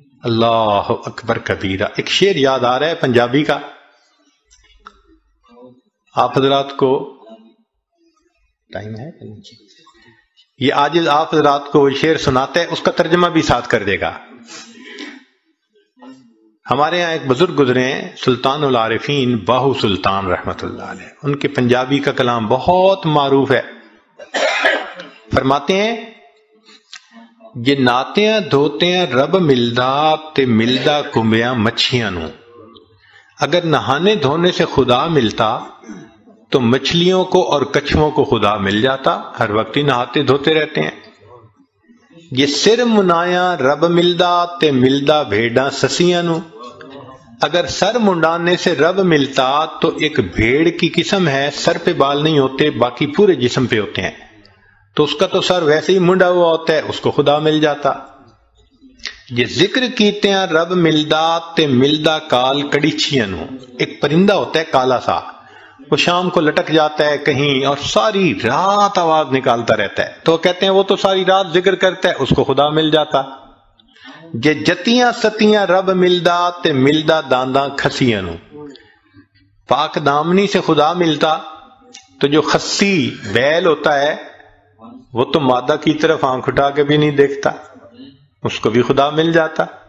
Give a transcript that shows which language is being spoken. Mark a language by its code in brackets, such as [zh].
[ur] اللہ اکبر کبیرہ. ایک شعر یاد آ رہا ہے پنجابی کا، آپ حضرات کو ٹائم ہے؟ یہ آج آپ حضرات کو شعر سناتا ہے، اس کا ترجمہ بھی ساتھ کر دے گا. ہمارے ہاں ایک بزرگ گزرے ہیں سلطان العارفین باہو سلطان رحمت اللہ علیہ، ان کے پنجابی کا کلام بہت معروف ہے. [pa] فرماتے ہیں جے ناتیاں دھوتیاں رب ملدا تے ملدا کمبیاں مچھیاں نو. [ur] اگر نہانے دھونے سے خدا ملتا تو مچھلیوں کو اور کچھووں کو خدا مل جاتا، ہر وقت ہی نہاتے دھوتے رہتے ہیں. [pa] یہ سر منایا رب ملدا تے ملدا بھیڑاں سسیاں نو. [ur] اگر سر منڈانے سے رب ملتا تو ایک بھیڑ کی قسم ہے، سر پہ بال نہیں ہوتے باقی پورے جسم پہ ہوتے ہیں، تو اس کا تو سر ویسے ہی منڈا ہوا ہوتا ہے، اس کو خدا مل جاتا. [pa] یہ ذکر کیتے ہیں رب ملدا تے ملدا کال کڑیچیاں نو. [ur] ایک پرندہ ہوتا ہے کالا سا، وہ شام کو لٹک جاتا ہے کہیں اور ساری رات آواز نکالتا رہتا ہے، تو کہتے ہیں وہ تو ساری رات ذکر کرتا ہے، اس کو خدا مل جاتا. [pa] جے جتیاں ستیاں رب ملدا تے ملدا دانداں کھسیاں نو. [ur] پاک دامنی سے خدا ملتا تو جو خسی بیل ہوتا ہے وہ تو مادہ کی طرف آنکھ اٹھا کے بھی نہیں دیکھتا، اس کو بھی خدا مل جاتا.